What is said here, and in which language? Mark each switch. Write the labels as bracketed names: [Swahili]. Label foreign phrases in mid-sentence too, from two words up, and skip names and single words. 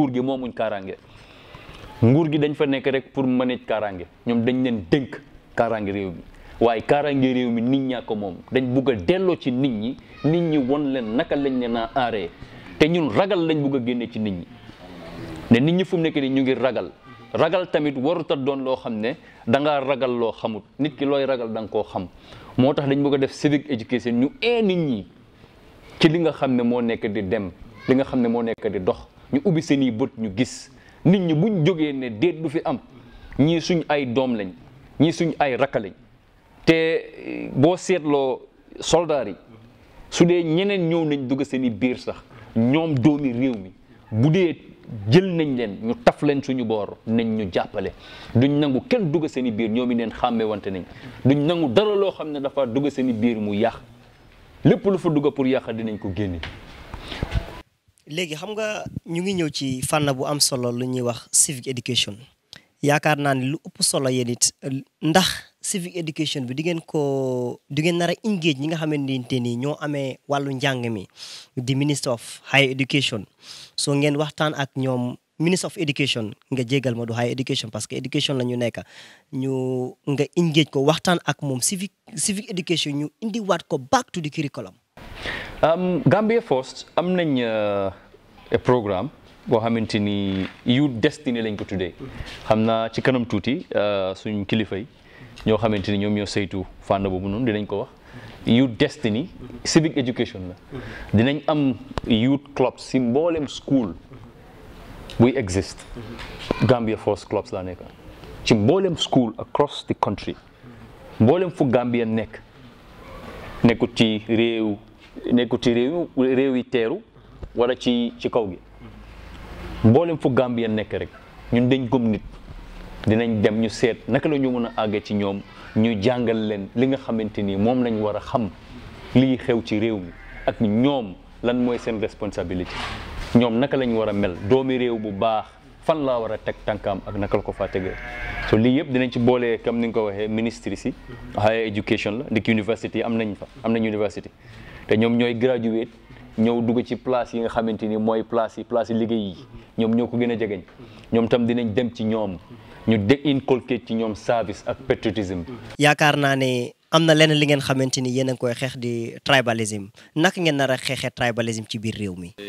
[Wolof] gi moomuñ kaaraange nguur gi dañ fa nekk rek pour manage kaaraange ñoom dañ leen dénk kaaraange réew mi waaye kaaraange réew mi nit ñaa ko moom dañ bugg a delloo ci nit ñi won leen naka lañ leen a aaree te ñun ragal lañ bugg a génne ci nit ñi ne nit ñi fu mu nekk nii ñu ngi ragal tamit warut a doon loo xam ne da ngaa ragal loo xamut nit ki looy ragal da nga koo xam moo tax dañ bëgg a def [English] civic education [Wolof] ñu nit ñi ci li nga xam ne moo nekk di dem li nga xam ne moo nekk di dox ñu ubbi seeni bët ñu gis nit ñi buñ jógee ne déet du fi am ñii suñ ay doom lañ ñii suñ ay rakk lañ te boo seetloo soldaar yi su dee ñeneen ñëw nañ dugg seeni biir sax ñoom doomi réew mi bu dee jël nañ leen ñu taf leen suñu boor nañ ñu jàppale duñ nangu kenn dugg seeni biir ñoom i neen xàmme wante nañ duñ nangu dara loo xam ne dafa dugg seeni biir mu yàq lépp lu fa dugg pour yàq dinañ ko génne. léegi xam nga ñu ngi ñëw ci fànn bu am solo lu ñuy wax [English] civic education [Wolof] yaakaar naa ne lu ëpp solo yéen it ndax [English] civic education [Wolof] bi di ngeen nar a engage ñi nga xamante ni ñoo amee wàllu njàng mi di [English] minister of higher education [Wolof] soo ngeen waxtaan ak ñoom [English] minister of education [Wolof] nga jégal ma du [English] higher education [French] parce que [Wolof] education la ñu nekk nga engage ko waxtaan ak moom [English] civic education [Wolof] ñu indiwaat ko [English] back to the curriculum. [Wolof] Gambia First am nañ programme boo xamante ni Youth Destiny lañ ko tuddee xam naa ci kanam tuuti suñ kilifa yi ñoo xamante ni ñoom ñoo saytu fànn boobu noonu dinañ ko wax Youth Destiny [English] civic education [Wolof] la dinañ am [English] youth clubs [Wolof] si mboolem school buy exist Gambia First clubs laa nekk ci mboolem school [English] across the country [Wolof] mboolem fu Gambia nekkut ci réew yi teeru wala ci kaw gi mboolem fu Gambia nekk rek ñun dañ gëm nit dinañ dem ñu seet naka la ñu mën a àggee ci ñoom ñu jàngal leen li nga xamante ni moom lañ war a xam lii xew ci réew mi ak ñoom lan mooy seen responsabilité ñoom naka lañ war a mel doomi réew bu baax fan laa war a teg tànkaam ak naka la ko faa tegee so lii yëpp dinañ ci boolee comme ni nga ko waxee ministry si [English] higher education [Wolof] la ndik university am nañ university te ñoom ñooy graduate ñëw dugg ci place yi nga xamante ni mooy place yi liggéey yi ñoom ñoo ko gën a jegeñ ñoom tam dinañ dem ci ñoom ñu inculcate ci ñoom service ak patriotisme. yaakaar naa ne am na leneen li ngeen xamante ni yéen a ngi koy xeex di tribalism naka ngeen nar a xeexee tribalism ci biir réew mi.